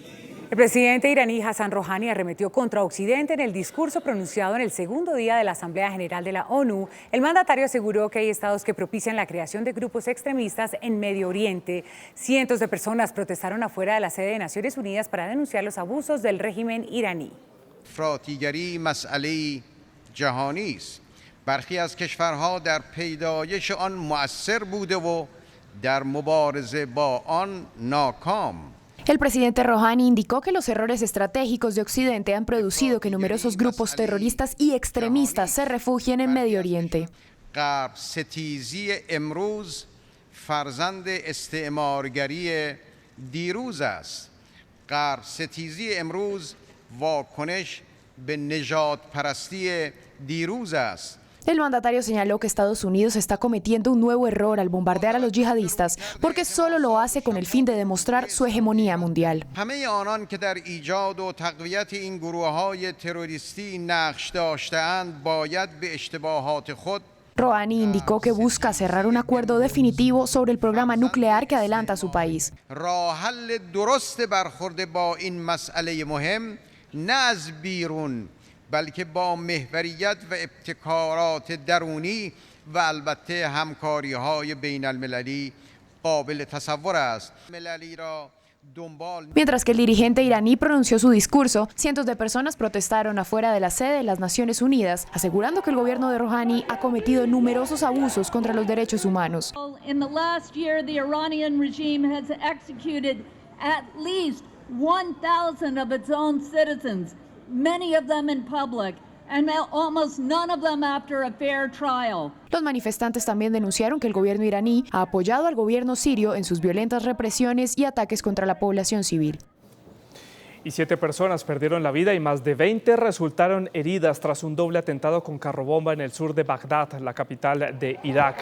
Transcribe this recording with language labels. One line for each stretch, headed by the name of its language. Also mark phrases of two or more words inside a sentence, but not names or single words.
Spanish: El presidente iraní Hassan Rouhani arremetió contra Occidente en el discurso pronunciado en el segundo día de la Asamblea General de la ONU. El mandatario aseguró que hay estados que propician la creación de grupos extremistas en Medio Oriente. Cientos de personas protestaron afuera de la sede de Naciones Unidas para denunciar los abusos del régimen iraní.
Persian: افراطیگری مسئله جهانی است. برخی از کشورها در پیدایش آن مؤثر بوده و در مبارزه با آن ناکام.
Spanish: El presidente Rouhani indicó que los errores estratégicos de Occidente han producido que numerosos grupos terroristas y extremistas se refugien en Medio Oriente.
Persian: غرب ستیزی امروز فرزند استعمارگری دیروز است. غرب ستیزی امروز واکنش به نژاد پرستی دیروز است.
Spanish: El mandatario señaló que Estados Unidos está cometiendo un nuevo error al bombardear a los yihadistas porque solo lo hace con el fin de demostrar su hegemonía mundial.
Persian: همه آنان که در ایجاد و تقویت این گروه‌های تروریستی نقش داشته‌اند باید به اشتباهات خود.
Spanish: Rouhani indicó que busca cerrar un acuerdo definitivo sobre el programa nuclear que adelanta su país.
Persian: راه حل درست برخورد با این مسئله مهم نه از بیرون بلکه با محوریت و ابتکارات درونی و البته همکاری‌های بین‌المللی قابل تصور است. مللی را
Spanish: Mientras que el dirigente iraní pronunció su discurso, cientos de personas protestaron afuera de la sede de las Naciones Unidas, asegurando que el gobierno de Rouhani ha cometido numerosos abusos contra los derechos humanos.
English: In the last year, the Iranian regime has executed at least 1,000 of its own citizens, many of them in public, and almost none of them after a fair trial.
Spanish: Los manifestantes también denunciaron que el gobierno iraní ha apoyado al gobierno sirio en sus violentas represiones y ataques contra la población civil. Y 7 personas perdieron la vida y más de 20 resultaron heridas tras un doble atentado con carrobomba en el sur de Bagdad, la capital de Irak.